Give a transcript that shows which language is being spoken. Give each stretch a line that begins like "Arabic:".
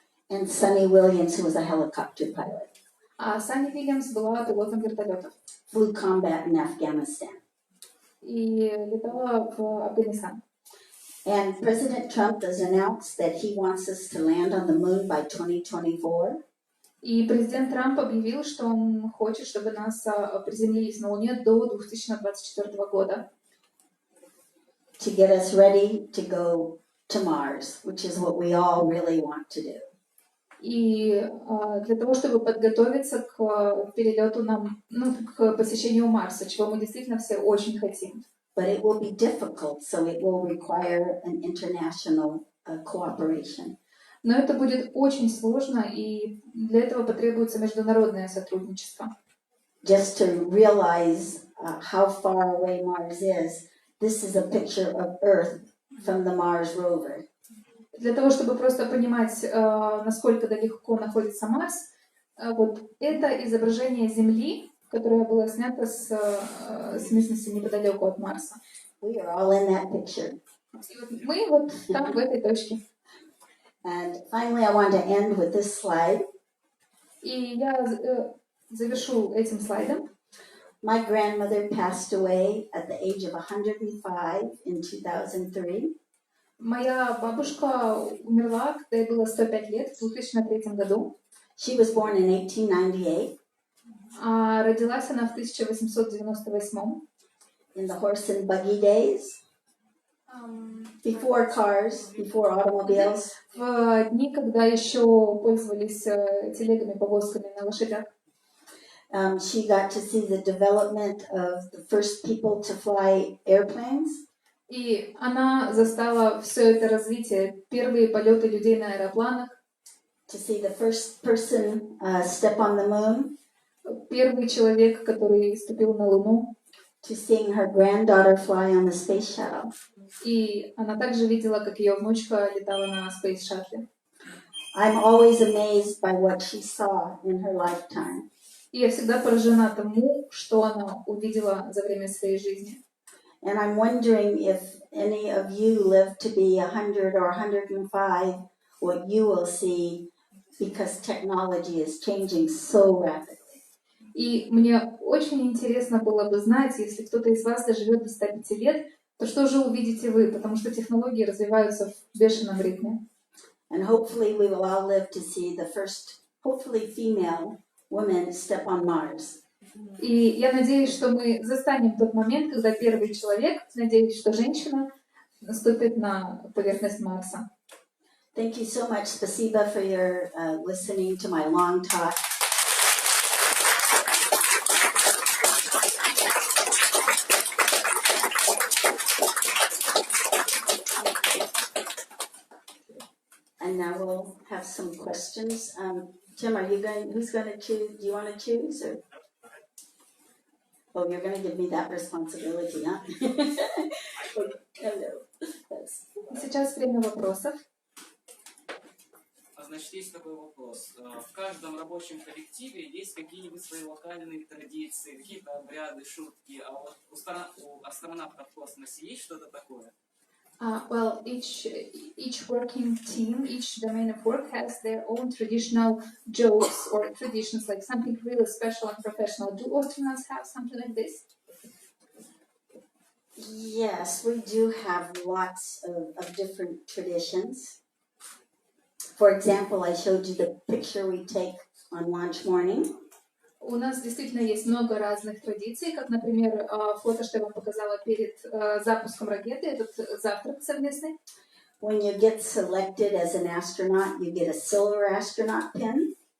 English: And Sunny Williams, who was a helicopter pilot.
Russian: А Санни Вильямс была пилотом вертолетов.
English: Flew combat in Afghanistan.
Russian: И летала в Афганистан.
English: And President Trump has announced that he wants us to land on the moon by 2024.
Russian: И президент Трамп объявил, что он хочет, чтобы НАСА приземлились на Луне до 2024 года.
English: to get us ready to go to Mars, which is what we all really want to do.
Russian: И для того, чтобы подготовиться к перелету к посещению Марса, чего мы действительно все очень хотим.
English: But it will be difficult, so it will require an international cooperation.
Russian: Но это будет очень сложно, и для этого потребуется международное сотрудничество.
English: Just to realize how far away Mars is, this is a picture of Earth from the Mars rover.
Russian: Для того, чтобы просто понимать, насколько далеко находится Марс, вот это изображение Земли, которое было снято с местности неподалеку от Марса.
English: We are all in that picture.
Russian: И вот мы вот там, в этой точке.
English: And finally, I want to end with this slide.
Russian: И я завершу этим слайдом.
English: My grandmother passed away at the age of 105 in 2003.
Russian: Моя бабушка умерла, когда ей было 105 лет, в 2003 году.
English: She was born in 1898
Russian: А родилась она в 1898.
English: in the horse and buggy days, before cars, before automobiles.
Russian: В дни, когда еще пользовались телегами, повозками на лошадях.
English: She got to see the development of the first people to fly airplanes.
Russian: И она застала все это развитие, первые полеты людей на аэропланах,
English: To see the first person step on the moon,
Russian: первый человек, который ступил на Луну,
English: to seeing her granddaughter fly on the space shuttle.
Russian: и она также видела, как ее внучка летала на Space Shuttle.
English: I'm always amazed by what she saw in her lifetime.
Russian: И я всегда поражена тому, что она увидела за время своей жизни.
English: And I'm wondering if any of you live to be 100 or 105, what you will see, because technology is changing so rapidly.
Russian: И мне очень интересно было бы знать, если кто-то из вас доживет до 105 лет, то что же увидите вы, потому что технологии развиваются в бешеном ритме.
English: And hopefully we will all live to see the first, hopefully female woman step on Mars.
Russian: И я надеюсь, что мы застанем тот момент, когда первый человек, надеюсь, что женщина, наступит на поверхность Марса.
English: Thank you so much, Spasiba, for your listening to my long talk. And now we'll have some questions. Tim, are you going? Who's going to choose? Do you want to choose, or? Oh, you're going to give me that responsibility, huh? Hello.
Russian: Сейчас время вопросов. Значит, есть такой вопрос. В каждом рабочем коллективе есть какие-нибудь свои локальные традиции, какие-то обряды, шутки, а вот у астронавтов в космосе есть что-то такое?
English: Well, each working team, each domain of work has their own traditional jokes or traditions, like something really special and professional. Do astronauts have something like this? Yes, we do have lots of different traditions. For example, I showed you the picture we take on launch morning.
Russian: У нас действительно есть много разных традиций, как, например, фото, что я вам показала перед запуском ракеты, этот завтрак совместный.
English: When you get selected as an astronaut, you get a silver astronaut pin.